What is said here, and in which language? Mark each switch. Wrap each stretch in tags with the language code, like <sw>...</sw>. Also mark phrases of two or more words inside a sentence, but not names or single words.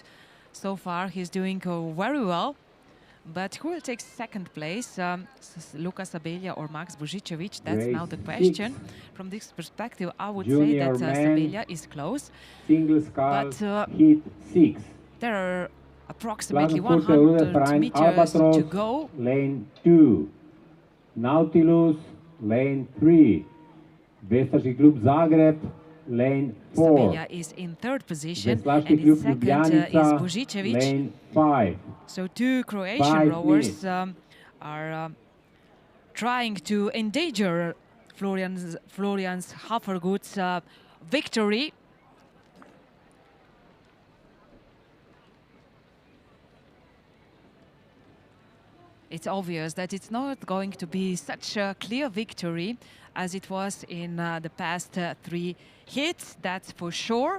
<en>So far, he's doing very well. But who will take second place? Luka Sabelja or Max Božičević? That's now the question. From this perspective, I would say that Sabelja is close. Single sculls, heat 6. There are approximately 100 meters to go. Lane 2. Nautilus, lane 3. Vestarski klub Zagreb, lane 4. Sabelja is in third position, and in second is Božičević. Lane 5. So two Croatian rowers are trying to endanger Florian's Hafergut's victory. It's obvious that it's not going to be such a clear victory as it was in the past 3 hits, that's for sure.</en>